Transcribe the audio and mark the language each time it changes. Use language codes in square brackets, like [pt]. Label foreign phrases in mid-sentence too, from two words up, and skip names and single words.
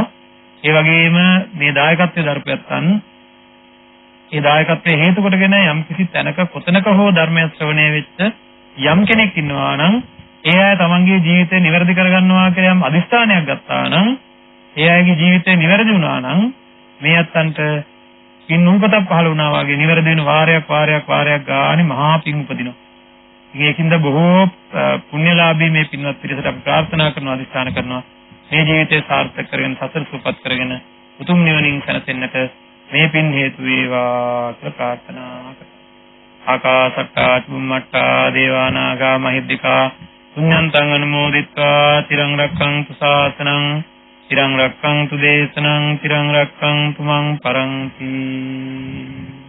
[si] ඒ වගේම මේ දායකත්වයේ දරපැත්තන් ඒ දායකත්වයේ හේතු කොටගෙන යම් කිසි තැනක කොතනක හෝ ධර්මය ශ්‍රවණය වෙච්ච යම් කෙනෙක් ඉන්නවා නම් ඒ අය තමන්ගේ ජීවිතය නිවැරදි කරගන්නවා කියලා යම් අදිස්ථානයක් ගත්තා නම් ඒ අයගේ ජීවිතය නිවැරදි වුණා නම් මේ අත්තන්ට පින් උපතක් පහළ වුණා වගේ නිවැරදි වෙන වාරයක් ගානේ මහා පින් උපදිනවා. ඒකින්ද බොහෝ පුණ්‍යලාභී මේ පින්වත් පිරිසට අපි ප්‍රාර්ථනා කරනවා අදිස්ථාන කරනවා මේ ජීවිතය සාර්ථක කරගෙන සතර සුවපත් කරගෙන උතුම් නිවනින් සැනසෙන්නට මේ පින් හේතු වේවා කියලා ප්‍රාර්ථනා කරනවා. [pi] ආකාසට්ටා චුම්මට්ටා දේවානාගා මහිද්దికා පුඤ්ඤන්තං අනුමෝදිත්වා තිරං රක්ඛන්තු ශාසනං තිරං රක්ඛන්තු දේශනං තිරං රක්ඛන්තු මං පරන්ති.